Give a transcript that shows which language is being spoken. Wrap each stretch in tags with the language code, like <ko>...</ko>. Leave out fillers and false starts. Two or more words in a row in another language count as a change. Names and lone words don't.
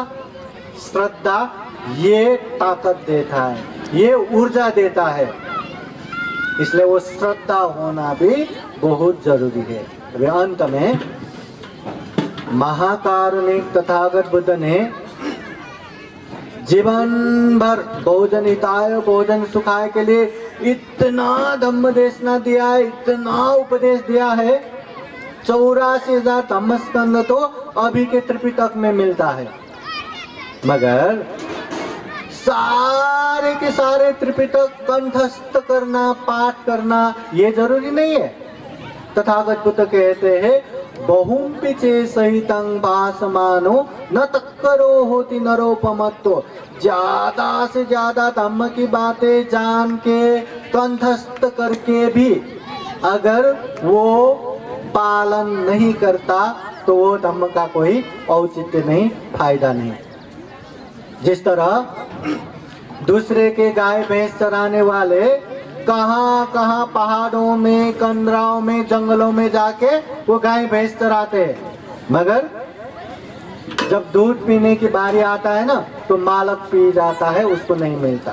<hi>श्रद्धा ये ताकत देता है, ये ऊर्जा देता है, इसलिए वो श्रद्धा होना भी बहुत जरूरी है। अभी अंत में महाकारुणिक तथागत बुद्ध ने जीवन भर</hi> <sa>बहुजन हिताय बहुजन सुखाय</sa> <hi>के लिए इतना धम्म देशना दिया है, इतना उपदेश दिया है। 84,000 धम्म स्कंद तो अभी के त्रिपिटक में मिलता है, मगर सारे के सारे त्रिपिटक कंठस्थ करना, पाठ करना ये जरूरी नहीं है। तथागत बुद्ध कहते हैं</hi> <pi>बहुम्पि चे सहितं भासमानो न तक्करो होती नरोपमत्तो।</pi> <hi>ज्यादा से ज्यादा धम्म की बातें जान के कंठस्थ करके भी अगर वो पालन नहीं करता तो वो धम्म का कोई औचित्य नहीं, फायदा नहीं। जिस तरह दूसरे के गाय भैंस चराने वाले कहाँ कहाँ पहाड़ों में, कंदराओं में, जंगलों में जाके वो गाय भैंस चराते हैं, मगर जब दूध पीने की बारी आता है ना तो मालक पी जाता है, उसको नहीं मिलता।</hi>